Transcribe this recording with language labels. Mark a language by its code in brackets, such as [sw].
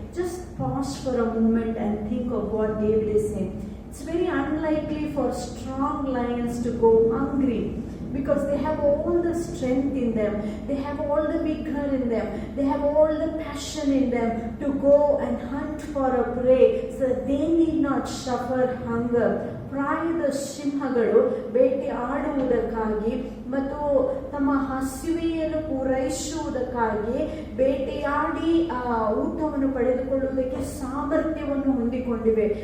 [en] Just pause for a moment and think of what David is saying. It's very unlikely for strong lions to go hungry because they have all the strength in them, they have all the vigor in them, they have all the passion in them to go and hunt for a prey, so they need not suffer hunger. [kn] ಪ್ರಾಯದ ಸಿಂಹಗಳು ಬೇಟೆ ಆಡುವುದಕ್ಕಾಗಿ ಮತ್ತು ತಮ್ಮ ಹಸಿವೆಯನ್ನು ಪೂರೈಸುವುದಕ್ಕಾಗಿ ಬೇಟೆಯಾಡಿ ಊಟವನ್ನು ಪಡೆದುಕೊಳ್ಳುವುದಕ್ಕೆ ಸಾಮರ್ಥ್ಯವನ್ನು ಹೊಂದಿಕೊಂಡಿವೆ.